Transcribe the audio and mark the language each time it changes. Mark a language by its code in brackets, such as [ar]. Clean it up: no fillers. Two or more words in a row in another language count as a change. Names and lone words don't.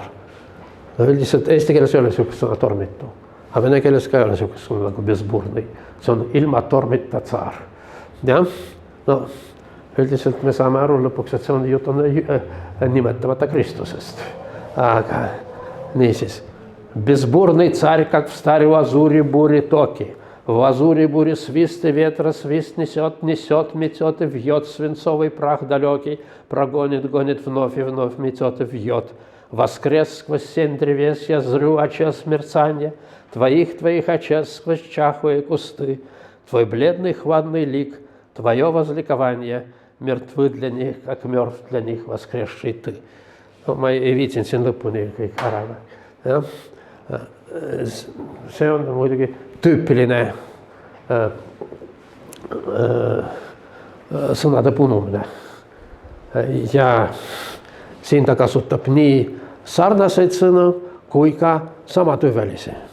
[et] No, üldiselt eesti keeles ei ole niisugust sõna tormitu, aga vene keeles ka ei ole niisugust sõna nagu bezburni. See on ilma tormita tsaar. Ja? No, üldiselt me saame aru lõpuks, et see on jutt nimetamata Kristusest. Aga niisiis. [ru] Безбурный царь, как в старой лазури бури токи. В лазури бури свист и ветра свист несет, несет, метет и вьет свинцовый прах далекий, прогонит, гонит вновь и вновь метет и вьет. Воскрес сквозь сень древес, я зрю очес мерцанья, твоих очес сквозь чахлые кусты, твой бледный хладный лик, твое возликование, мертвы для них, как мертв для них воскресший ты. [et] No, ma ei viitsin siin lõpuni kõik ära. Ja? See on muidugi tüüpiline sõnade punumine. Ja siin ta kasutab nii sarnaseid sõnu kui ka samatüvelisi.